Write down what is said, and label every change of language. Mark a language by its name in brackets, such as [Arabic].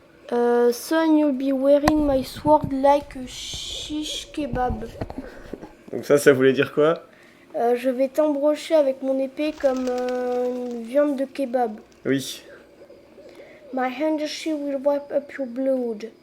[English] Son, you'll be wearing my sword like a shish kebab. [French] Donc ça voulait dire quoi? Je vais t'embrocher avec mon épée comme une viande de kebab. Oui, [English] My handkerchief will wipe up your blood.